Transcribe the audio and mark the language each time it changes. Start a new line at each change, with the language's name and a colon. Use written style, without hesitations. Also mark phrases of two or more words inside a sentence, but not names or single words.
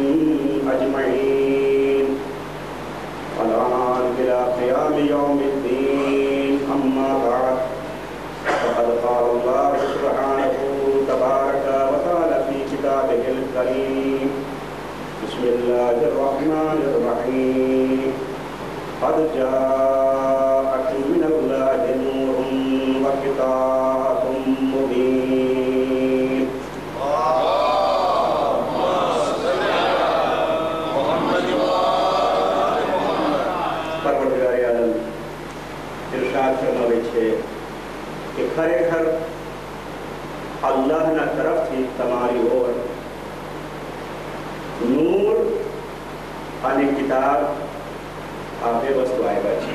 Arabic: أجمعين الآن إلى قيام يوم الدين أما بعد فقد قال الله سبحانه تبارك وتعالى في كتابه الكريم بسم الله الرحمن الرحيم قد جاءكم من الله نور وكتاب
Gujarati: مبين પરવરદિગારે આલમ ઇરશાદ ફરમાવે છે કે ખરેખર અલ્લાહના તરફથી તમારી ઓર નૂર અને કિતાબ આ બે વસ્તુ આવ્યા છે.